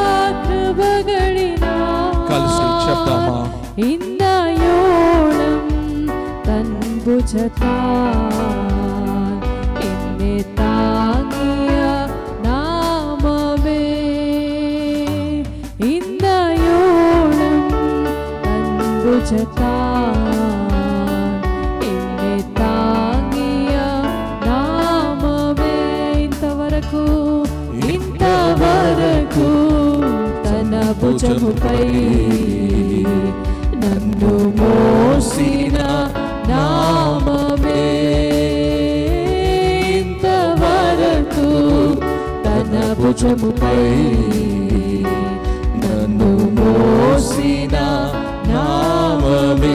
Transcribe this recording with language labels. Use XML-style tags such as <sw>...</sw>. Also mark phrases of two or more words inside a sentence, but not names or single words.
<ml>കൃപകളിനാൽ ഇന്നയോളം തൻ ഭുജത്താൽ എന്നെ താങ്ങിയ നാമമേ, ഇന്നയോളം തൻ ഭുജത്താൽ എന്നെ താങ്ങിയ നാമമേ.</ml> <te>ఇంతవరకు తన భుజముపై నన్ను మోసిన నామమే, ఇంతవరకు తన భుజముపై నన్ను మోసిన నామమే.</te>